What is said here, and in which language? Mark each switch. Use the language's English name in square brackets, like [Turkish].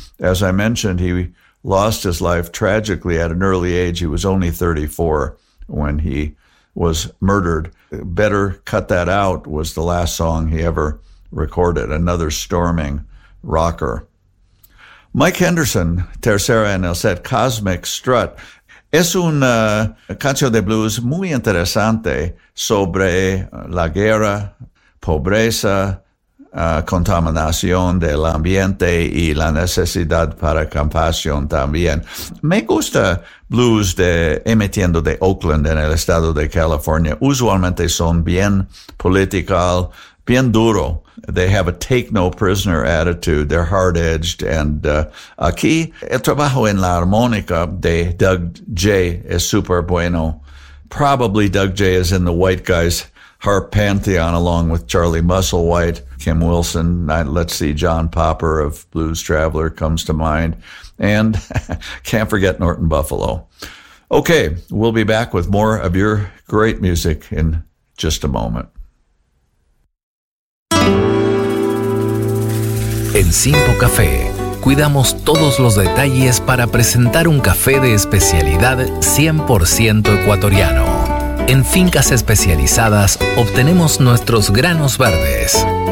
[English] As I mentioned, he lost his life tragically at an early age. He was only 34 when he was murdered. Better Cut That Out was the last song he ever recorded, another storming rocker. [Spanish] Mike Henderson, tercera en el set, Cosmic Strut. Es una canción de blues muy interesante sobre la guerra, pobreza, contaminación del ambiente y la necesidad para compasión también. Me gusta blues de emitiendo de Oakland en el estado de California. Usualmente son bien political, bien duro. [English] They have a take-no-prisoner attitude. They're hard-edged. [Spanish] And aquí, el trabajo en la armónica de Doug J. es super bueno. [English] Probably [Spanish] Doug J. [English] is in the white guy's harp pantheon along with Charlie Musselwhite, Kim Wilson. Let's see, John Popper of Blues Traveler comes to mind. And can't forget Norton Buffalo. Okay, we'll be back with more of your great music in just a moment. [Spanish] En Simpo Café, cuidamos todos los detalles para presentar un café de especialidad 100% ecuatoriano. En fincas especializadas, obtenemos nuestros granos verdes.